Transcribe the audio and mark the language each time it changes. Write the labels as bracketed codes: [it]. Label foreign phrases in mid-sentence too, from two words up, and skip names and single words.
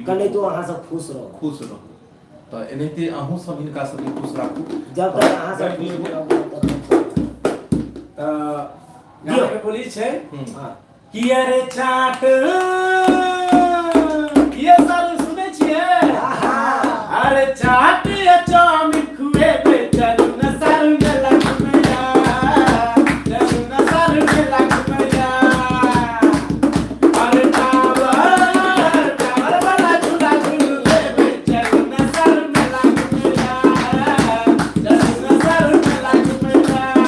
[mai] कने तो अहाँ सब खुश रहो। खुश रहू। तो एनाहिते अहूँ सब हिनका सबके खुश राखू। जब तक अहाँ सब खुश रहबै तब तक। तो गाना के बोली छै हां कि अरे चाट ये सारू सुनै छियै। अरे चाट या चाउमीन खुए पे चलू न सारू मेला घुमैया, चलू न सारू मेला घुमैया। अरे टावर वाला झूला झूले पे चलू न सारू मेला घुमैया, चलू न सारू मेला घुमैया।